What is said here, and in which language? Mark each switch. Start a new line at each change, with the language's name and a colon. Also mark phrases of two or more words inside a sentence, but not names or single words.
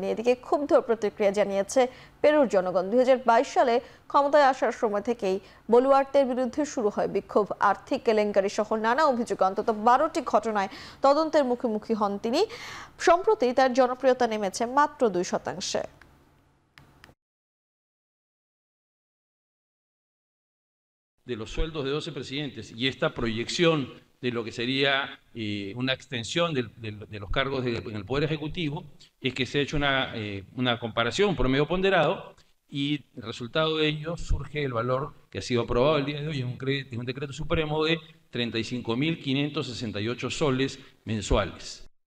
Bangla: এদিকে ক্ষুব্ধ প্রতিক্রিয়া জানিয়েছে পেরুর জনগণ। 2022 সালে ক্ষমতায় আসার সময় থেকেই বলুয়ার্তের বিরুদ্ধে শুরু হয় বিক্ষোভ। আর্থিক কেলেঙ্কারি সহ নানা অভিযোগে অন্তত 12টি ঘটনায় তদন্তের মুখোমুখি হন তিনি। সম্প্রতি তার জনপ্রিয়তা নেমেছে মাত্র 2%।
Spanish: De los sueldos de 12 presidentes y esta proyección de lo que sería una extensión de los cargos en el Poder Ejecutivo, es que se ha hecho una comparación, un promedio ponderado, y el resultado de ello surge el valor que ha sido aprobado el día de hoy en un decreto supremo de 35.568 soles mensuales.